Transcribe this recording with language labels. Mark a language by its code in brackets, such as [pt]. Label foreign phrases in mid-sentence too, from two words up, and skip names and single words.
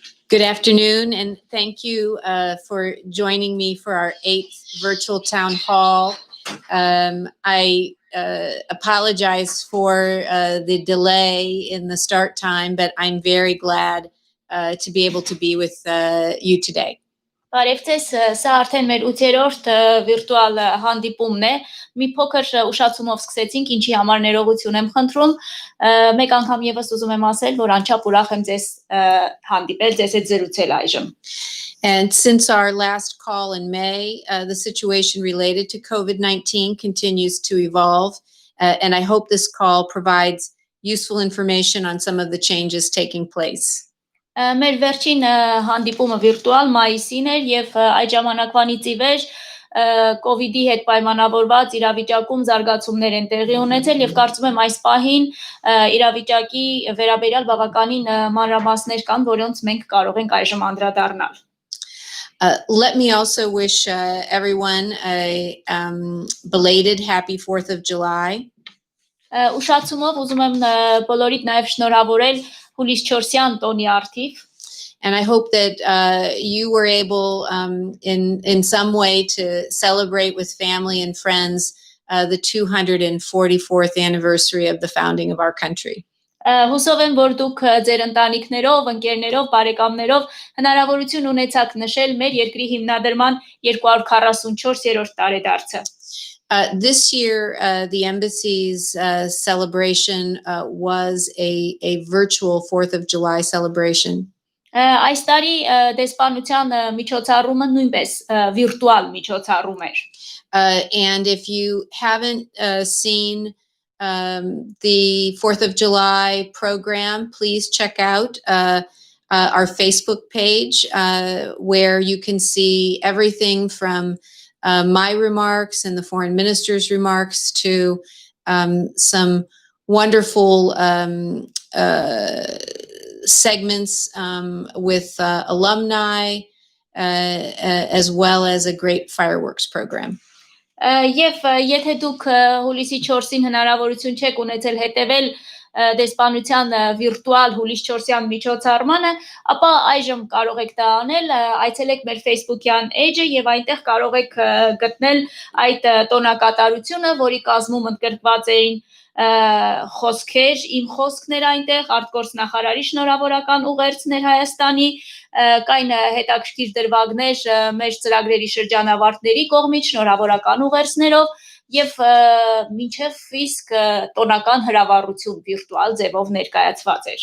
[en] Good afternoon, and thank you for joining me for our 8th virtual town hall. I apologize for the delay in the start time, but I'm very glad to be able to be with you today. [hy] Բարև ձեզ, սա արդեն մեր 8-րդ վիրտուալ հանդիպումն է, մի փոքր ուշացումով սկսեցինք, ինչի համար ներողություն եմ խնդրում, մեկ անգամ եւս ուզում եմ ասել, որ անչափ ուրախ եմ ձեզ հանդիպել, ձեզ հետ զրուցել այժմ. [en] And since our last call in May, the situation related to COVID-19 continues to evolve, and I hope this call provides useful information on some of the changes taking place. [hy] Մեր վերջին հանդիպումը վիրտուալ մայիսին էր եւ այդ ժամանակվանից ի վեր COVID-ի հետ պայմանավորված իրավիճակում զարգացումներ են տեղի ունեցել եւ կարծում եմ այս պահին իրավիճակի վերաբերյալ բավականին մանրամասներ կան, որոնց մենք կարող ենք այժմ անդրադառնալ. [en] Let me also wish everyone a belated happy 4th of July. [hy] Ուշացումով ուզում եմ բոլորիդ նաեւ շնորհավորել հուլիս 4-յան տոնի արդիվ. [en] And I hope that you were able in some way to celebrate with family and friends the 244th anniversary of the founding of our country. [hy] Հուսով եմ, որ դուք ձեր ընտանիքներով, ընկերներով, բարեկամներով հնարավորություն ունեցաք նշել մեր երկրի հիմնադրման 244-րդ տարեդարձը. [en] This year, the embassy's celebration was a virtual 4th of July celebration. [hy] Այս տարի դեսպանության միջոցառումը նույնպես վիրտուալ միջոցառում էր. [en] And if you haven't seen the 4th of July program, please check out our Facebook page where you can see everything from my remarks and the foreign minister's remarks to some wonderful segments with alumni as well as a great fireworks program. [hy] Եվ եթե դուք հուլիսի 4-ին հնարավորություն չեք ունեցել հետևել դեսպանության վիրտուալ հուլիս 4-յան միջոցառմանը, ապա այժմ կարող եք դա անել, այցելեք մեր Facebook-յան էջը եւ այնտեղ կարող եք գտնել այդ տոնակատարությունը, որի կազմում ընդգրկված էին խոսքեր, իմ խոսքներ այնտեղ, արտգործնախարարի շնորհավորական ուղերձներ Հայաստանի, կային հետաքրքիր դրվագներ մեր ծրագրերի շրջանավարտների կողմից շնորհավորական ուղերձներով եւ մինչեւ իսկ տոնական հրավառություն վիրտուալ ձևով ներկայացված էր.